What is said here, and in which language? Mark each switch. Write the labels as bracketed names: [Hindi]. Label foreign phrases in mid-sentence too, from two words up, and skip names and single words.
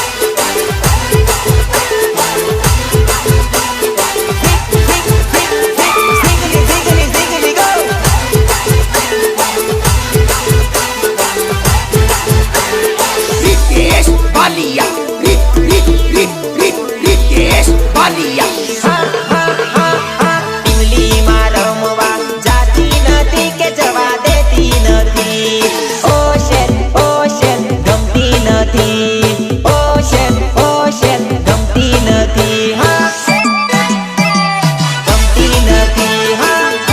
[Gujarati] Ziggly, ziggly, ziggly, go! Ritesh Balia. Ritesh Balia. ઇમલીમાં રમવા જાતી નથી કે જવા દેતી નથી ઓશન ઓશન ગમતી નથી ઓશન ઓશન ગમતી નથી હા ગમતી નથી હા